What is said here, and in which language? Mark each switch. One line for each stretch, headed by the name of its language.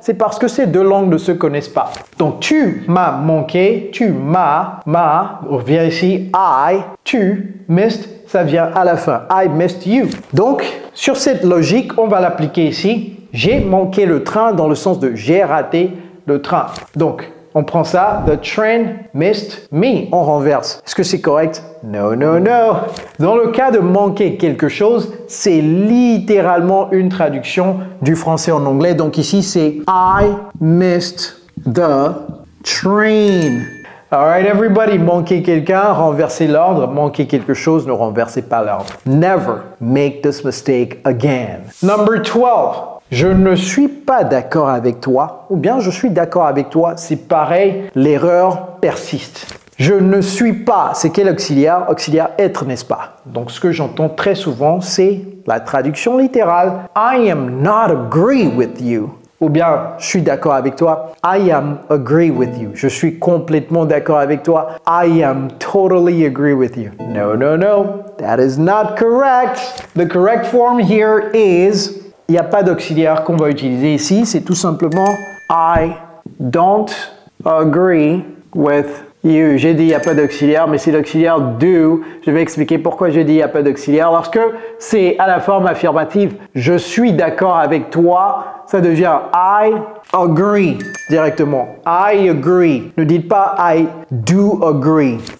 French: C'est parce que ces deux langues ne se connaissent pas. Donc tu m'as manqué, tu m'as, on revient ici, I, tu, missed, ça vient à la fin.
English: I missed you.
French: Donc sur cette logique, on va l'appliquer ici. J'ai manqué le train dans le sens de j'ai raté le train. Donc, on prend ça,
English: the train missed me.
French: On renverse. Est-ce que c'est correct?
English: No, no, no.
French: Dans le cas de manquer quelque chose, c'est littéralement une traduction du français en anglais. Donc ici, c'est
English: I missed the train. Alright, everybody,
French: manquer quelqu'un, renverser l'ordre, manquer quelque chose, ne renversez pas l'ordre.
English: Never make this mistake again. Number 12.
French: Je ne suis pas d'accord avec toi, ou bien je suis d'accord avec toi, c'est pareil, l'erreur persiste. Je ne suis pas, c'est quel auxiliaire? Auxiliaire être, n'est-ce pas? Donc ce que j'entends très souvent, c'est la traduction littérale.
English: I am not agree with you.
French: Ou bien, je suis d'accord avec toi.
English: I am agree with you.
French: Je suis complètement d'accord avec toi.
English: I am totally agree with you. No, no, no. That is not correct. The correct form here is...
French: Il n'y a pas d'auxiliaire qu'on va utiliser ici. C'est tout simplement
English: I don't agree with you.
French: J'ai dit il n'y a pas d'auxiliaire, mais c'est l'auxiliaire do. Je vais expliquer pourquoi j'ai dit il n'y a pas d'auxiliaire. Lorsque c'est à la forme affirmative, je suis d'accord avec toi, ça devient
English: I agree
French: directement.
English: I agree.
French: Ne dites pas
English: I do agree.